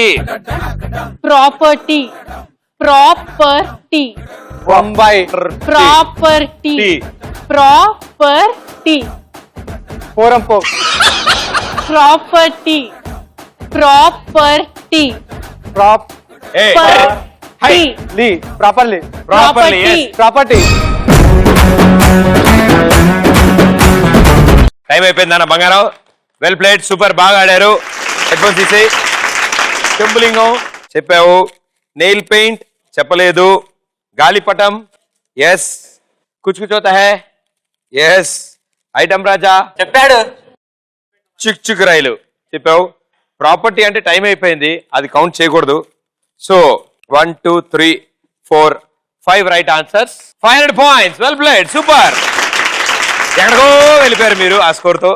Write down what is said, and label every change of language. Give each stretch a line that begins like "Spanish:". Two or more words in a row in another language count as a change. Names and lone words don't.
Telugu: ప్రాపర్టీ. ప్రాపర్టీ. బొంబాయి. ప్రాపర్టీ. ప్రాపర్టీ. పోరంపో. ప్రాపర్టీ. ప్రాపర్టీ. ప్రాప్ Hey. పర్టీ. లీ. ప్రాపర్లీ.
English: Properly, yes.
Telugu: ప్రాపర్టీ. టైం అయిపోయింది అన్న బంగారం.
English: well played,
Telugu: సూపర్, బాగా ఆడారు. హెడ్ ఫోన్స్ తీసి. చెంబులింగం చెప్పావు.
English: nail paint
Telugu: చెప్పలేదు. గాలిపటం ఎస్. కుచ్ కుచ్ హోతా హై ఎస్. ఐటమ్ రాజా చెప్పాడు. చిక్ చిక్ రైలు చెప్పావు. ప్రాపర్టీ అంటే టైం అయిపోయింది, అది కౌంట్ చేయకూడదు. సో 1, 2, 3, 4, 5
English: right answers.
Telugu: 500 పాయింట్స్.
English: well played,
Telugu: సూపర్. ఎక్కడికో వెళ్ళిపోయారు మీరు ఆ స్కోర్ తో.